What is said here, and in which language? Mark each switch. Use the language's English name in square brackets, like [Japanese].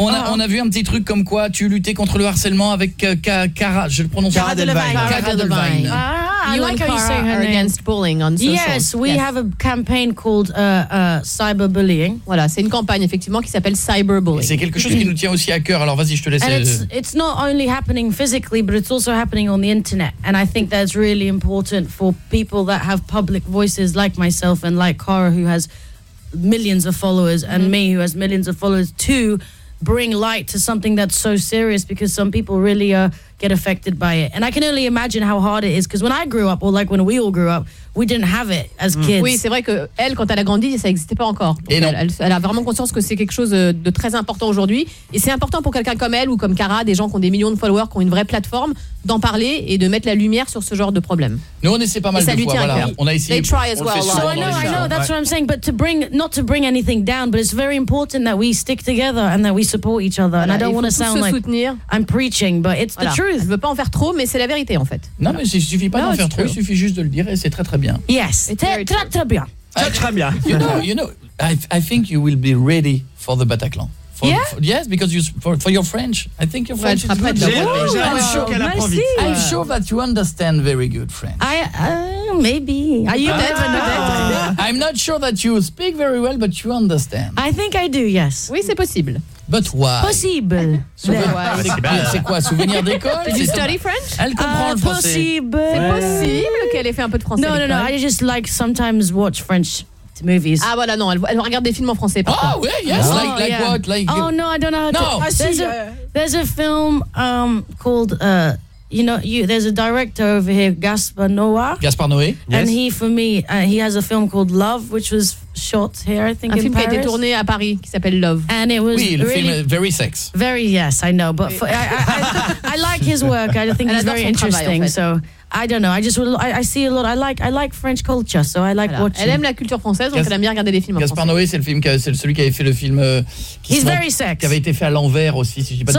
[French] On, on a vu un petit truc comme quoi tu luttais contre le harcèlement avec Cara. Je le prononce Cara Delevingne. Cara Delevingne. Ah. [English] You like and Cara are against bullying on social. Yes, we have a campaign called cyberbullying. [French] Voilà, c'est une campagne effectivement qui s'appelle cyberbullying. C'est quelque chose qui nous tient aussi à cœur. Alors vas-y, je te laisse. [English] It's not only happening physically, but it's also happening on the internet. And I think that's really important for people that have public voices like myself and like Cara, who has millions of followers, and me, who has millions of followers, to bring light to something that's so serious, because some people really get affected by it. And I can only imagine how hard it is, because when I grew up, or like when we all grew up, we didn't have it as kids. [French] Oui, c'est vrai que elle, quand elle a grandi, ça n'existait pas encore. Et non. Elle a vraiment conscience que c'est quelque chose de très important aujourd'hui. Et c'est important pour quelqu'un comme elle ou comme Cara, des gens qui ont des millions de followers, qui ont une vraie plateforme, d'en parler et de mettre la lumière sur ce genre de problème. Nous, on essaie pas mal de fois. Voilà. On a essayé. [English] They try as well. So I know, that's what I'm saying. But to bring, not to bring anything down, but it's very important that we stick together and that we support each other. And I don't want to sound like I'm preaching, but it's the truth. [French] Je ne veux pas en faire trop, mais c'est la vérité en fait. Non, mais il suffit pas d'en faire trop. Il suffit juste de le dire et c'est très très bien. Yes, très très bien. Très très bien. [English] You know, I think you will be ready for the Bataclan. Yes, because you for your French, I think your French is good. I'm sure [French] qu'elle apprend vite. [English] I'm sure that you understand very good French. Maybe. Are you better? I'm not sure that you speak very well, but you understand. I think I do. Yes. [French] Oui, c'est possible. [English] But why? [French] Possible. C'est quoi, souvenir d'école? [English] Did you study French? [French] Elle comprend le français. Possible. C'est possible qu'elle ait fait un peu de français. [English] No, I just like sometimes watch French movies. [French] Ah voilà, non, elle regarde des films en français. [English] Oh, oui, yes, oh, like yeah. What? Like, oh, no, I don't know how no. to... There's a film called, you know, there's a director over here, Gaspar Noé. Yes. And he, for me, he has a film called Love, which was shot here, I think, [French] un [English] in Paris. [French] Un film qui a été tourné à Paris, qui s'appelle Love. [English] And it was [French] oui, le film Very Sex. [English] Very, yes, I know, but for, I like his work, I think he's very interesting, [French] travail, en fait. [English] So... I don't know. I just I see a lot. I like French culture, so I like watching. [French] Elle aime la culture française, donc elle aime bien regarder des films en français. Gaspar Noé, c'est le film celui qui avait fait le film [English] He's Very Sex. [French] Qui avait été fait à l'envers aussi, si je dis pas de